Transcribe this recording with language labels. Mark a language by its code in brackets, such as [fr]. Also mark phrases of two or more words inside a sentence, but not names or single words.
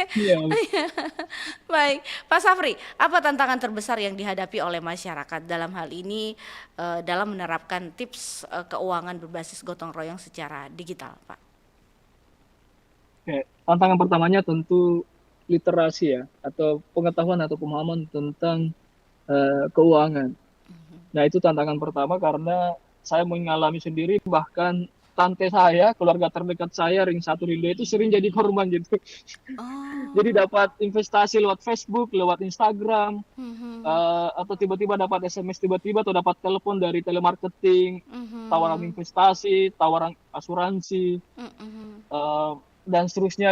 [id] Baik, Pak Safri, apa tantangan terbesar yang dihadapi oleh masyarakat dalam hal ini dalam menerapkan tips keuangan berbasis gotong royong secara digital, Pak? Oke, tantangan pertamanya tentu literasi ya, atau pengetahuan atau pemahaman tentang keuangan. Nah, itu tantangan pertama karena saya mengalami sendiri, bahkan tante saya, keluarga terdekat saya, ring satu ring dua itu sering jadi korban gitu. Jadi dapat investasi lewat Facebook, lewat Instagram, atau tiba-tiba dapat SMS tiba-tiba atau dapat telepon dari telemarketing, tawaran investasi, tawaran asuransi, dan seterusnya.